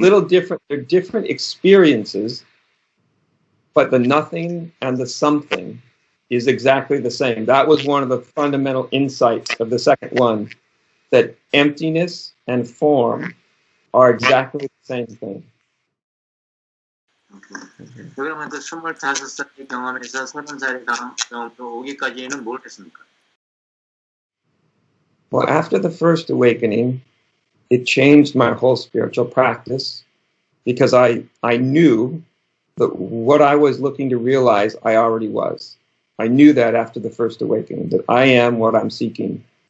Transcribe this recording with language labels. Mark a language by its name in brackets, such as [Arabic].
[English] Little different, they're different experiences, but the nothing and the something is exactly the same. That was one of the fundamental insights of the second one, that emptiness and form are exactly the same thing. [Korean] 그러면 그 25살의 경험에서 30살의 경험으로 오기까지는 뭘 했습니까? [English] Well, after the first awakening, it changed my whole spiritual practice because I knew that what I was looking to realize, I already was. I knew that after the first awakening, that I am what I'm seeking.